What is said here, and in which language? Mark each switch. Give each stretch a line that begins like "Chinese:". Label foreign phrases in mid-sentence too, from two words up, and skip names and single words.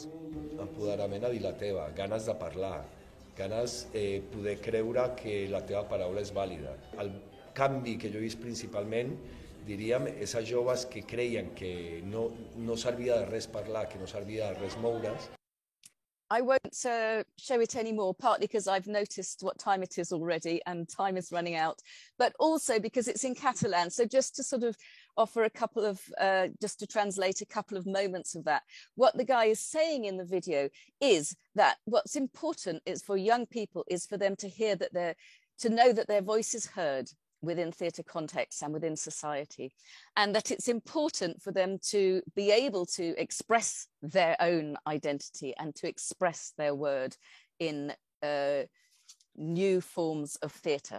Catalan: Empoderament a dir la teva, ganes de parlar, ganes de poder creure que la teva paraula és vàlida. El canvi que jo he vist principalment, diríem, és a joves que creien que no servia de res parlar, que no servia de res moure's.
English: I won't show it anymore, partly because I've noticed what time it is already and time is running out, but also because it's in Catalan. So just to sort of offer a couple of, just to translate a couple of moments of that. What the guy is saying in the video is that what's important is for young people is for them to hear that to know that their voice is heard within theatre contexts and within society, and that it's important for them to be able to express their own identity and to express their word in new forms of theatre.